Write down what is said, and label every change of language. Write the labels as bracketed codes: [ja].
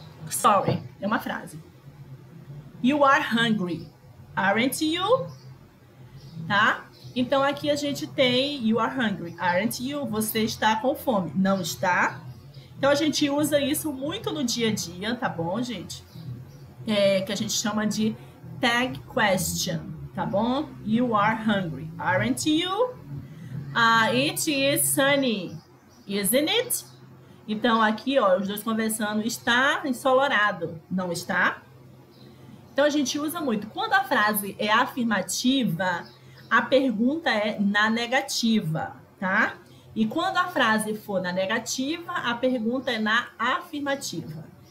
[en] Sorry, [pt] é uma frase. [en] You are hungry. Aren't you? [pt] Tá? Então, aqui a gente tem [en] you are hungry. Aren't you? [pt] Você está com fome. Não está? Então, a gente usa isso muito no dia a dia, tá bom, gente? Que a gente chama de tag question, tá bom? [en] You are hungry. Aren't you? It is sunny, isn't it? [pt] Então, aqui, ó, os dois conversando, está ensolarado, não está? Então, a gente usa muito. Quando a frase é afirmativa, a pergunta é na negativa, tá? E quando a frase for na negativa, a pergunta é na afirmativa.